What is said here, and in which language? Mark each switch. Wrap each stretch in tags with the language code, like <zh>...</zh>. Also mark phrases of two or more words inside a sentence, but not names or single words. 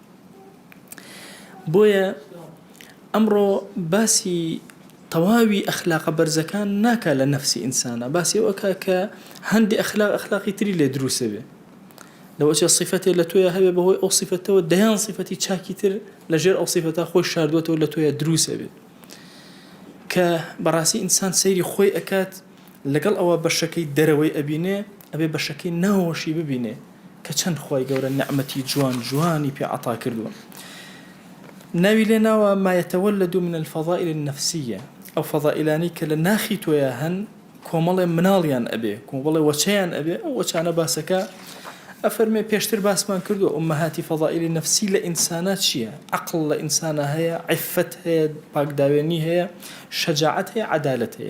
<ckb>بۆیە ئەمڕۆ باسی تەواوی ئەخلاقە بەرزەکان ناکا لە نەفسی ئینسانە، باسی ئەوەکە کە هەندی ئەخلاقی تری لێ دروسە بێ، لەوەچە سیفەتێ لە تۆیە هەبێ بەهۆی ئەو سیفەتەوە دەیان سیفەتی چاکی تر لەژێر ئەو سیفەتە خۆی شاردووەتەوە لە تۆیە دروسە بێ، کە بەڕاستی ئینسان سەیری خۆی ئەکات لەگەڵ ئەوە بەشەکەی دەرەوەی ئەبینێ ئەبێ بەشەکەی ناوەشی ببینێ کە چەند خوای گەورە نعمەتی جوان جوانی پێ عەتا کردووە. ناوی لێ ناوە</ckb> <ar>ما يتولد من الفضائل النفسية،</ar> <ckb>ئەو فەضائلانی کە لە ناخی تۆیە هەن کۆمەڵێ مناڵیان ئەبێ، کۆمەڵێ وەچەیان ئەبێ. ئەو وەچانە باسەکە ئەفەرمێ پێشتر باسمان کردو ئومەهاتی فەضائلی نەفسی لە ئینسانە چییە؟ عەقڵ لە ئینسانە هەیە، عیفەت هەیە، پاکداوێنی هەیە، شەجاعەت هەیە، عەدالەت هەیە.</ckb>